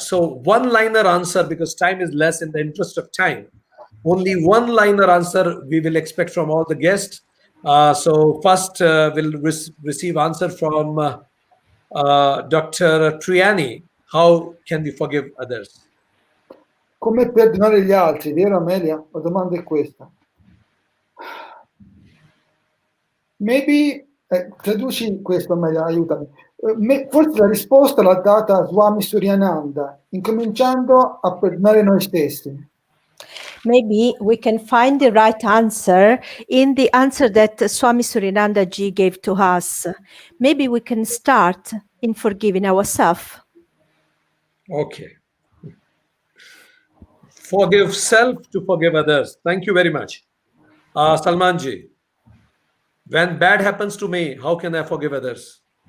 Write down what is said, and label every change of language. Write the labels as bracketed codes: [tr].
[en] So one-liner answer, because time is less in the interest of time. Only one-liner answer we will expect from all the guests. So first we'll receive answer from Dr. Triani. How can we forgive others? [it] Come perdonare gli altri, vero Amelia? La domanda è questa. [en] Maybe, [it] traduci questo Amelia, aiutami. Forse la risposta l'ha data Swami Suryananda, incominciando a perdonare noi stessi. [en] Maybe we can find the right answer in the answer that Swami Suryananda ji gave to us. Maybe we can start in forgiving ourselves. Okay. Forgive self to forgive others. Thank you very much. Salmanji, when bad happens to me, how can I forgive others?